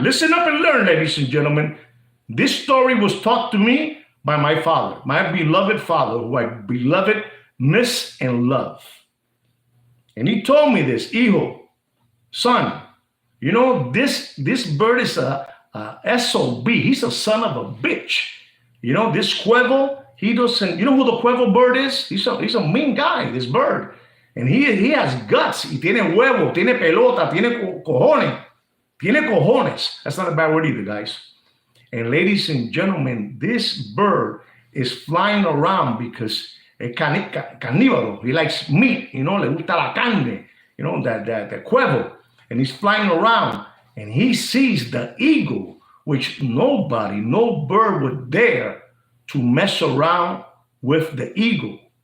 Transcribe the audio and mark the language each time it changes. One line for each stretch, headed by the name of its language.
English: Listen up and learn, ladies and gentlemen. This story was taught to me by my father, my beloved father, who I beloved, miss, and love. And he told me this, hijo, son, you know, this bird is a SOB. He's a son of a bitch. You know, this Cuervo, he doesn't, you know who the Cuervo bird is? He's a mean guy, this bird. And he has guts.
Spanish: Y tiene huevo, tiene pelota, tiene cojones. Tiene cojones.
English: That's not a bad word either, guys. And ladies and gentlemen, this bird is flying around because
Spanish: es caníbalo.
English: He likes meat, you know,
Spanish: le gusta la carne,
English: you know, the Cuervo. And he's flying around and he sees the eagle, which no bird would dare to mess around with the eagle.